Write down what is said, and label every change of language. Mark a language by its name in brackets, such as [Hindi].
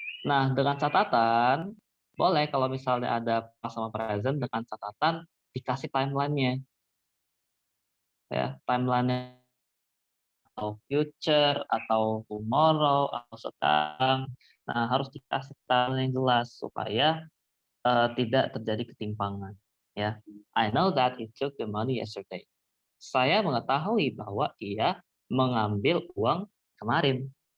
[Indonesian] Nah, dengan catatan boleh kalau misalnya ada past sama present dengan catatan dikasih timeline-nya, ya. Timeline-nya atau future atau tomorrow atau sekarang. Nah, harus dikasih timeline yang jelas supaya tidak terjadi ketimpangan, ya. [English] I know that he took the money yesterday. [Indonesian] Saya mengetahui bahwa ia mengambil uang kemarin.